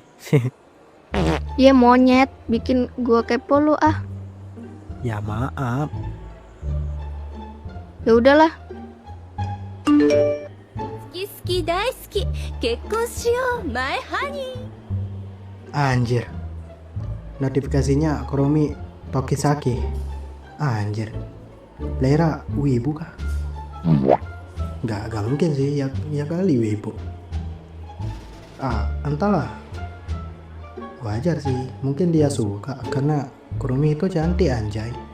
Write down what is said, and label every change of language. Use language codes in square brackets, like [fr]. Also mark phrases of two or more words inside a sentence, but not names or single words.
[id] Iya monyet, bikin gua kepo lu ah. Ya maaf. Ya udahlah. [ja] 好き大好き結婚しよう [en] my honey [id] Anjir. Notifikasinya Kromi Tokisaki. Anjir. Lera wibu kah? Gak mungkin sih, ya kali wibu. Entahlah. Wajar sih, mungkin dia suka karena Kurumi itu cantik anjay.